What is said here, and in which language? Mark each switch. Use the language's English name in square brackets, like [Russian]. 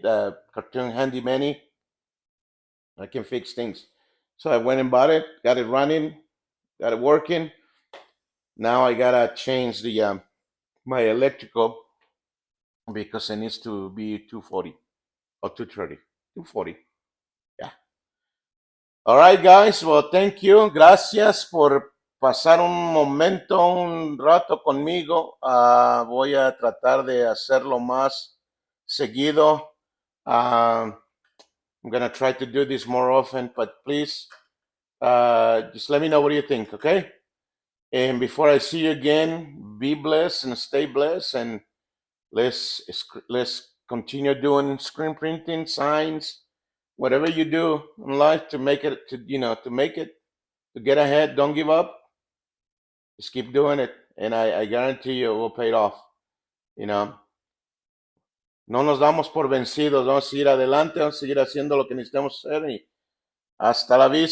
[English] Cartoon handyman. I can fix things. So I went and bought it, got it running, got it working. Now I gotta change the my electrical because it needs to be 240 or 230. 240. Yeah. All right, guys. Well, thank you. [Spanish] Gracias por pasar un momento, un rato conmigo. Voy a tratar de hacerlo más seguido. [English] I'm gonna try to do this more often, but please just let me know what you think, okay? And before I see you again, be blessed and stay blessed, and let's continue doing screen printing, signs, whatever you do in life to make it to make it to get ahead. Don't give up. Just keep doing it, and I guarantee you it will pay off. You know, [Spanish] no nos damos por vencidos. Vamos a seguir adelante. Vamos a seguir haciendo lo que necesitamos hacer y hasta la vista.